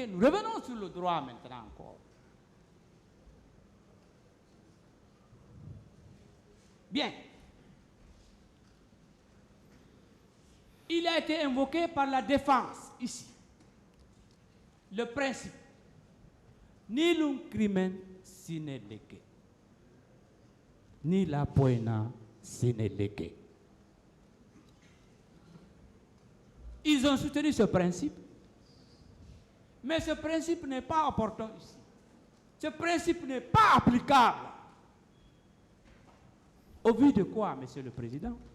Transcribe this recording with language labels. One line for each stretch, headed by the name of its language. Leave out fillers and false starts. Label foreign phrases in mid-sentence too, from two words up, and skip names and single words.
French: Nous revenons sur le droit maintenant encore. Bien. Il a été invoqué par la défense ici le principe
Latin: nilum crimen sine lege, ni la poena sine lege.
French: Ils ont soutenu ce principe, mais ce principe n'est pas opportun ici. Ce principe n'est pas applicable. Au vu de quoi, Monsieur le Président?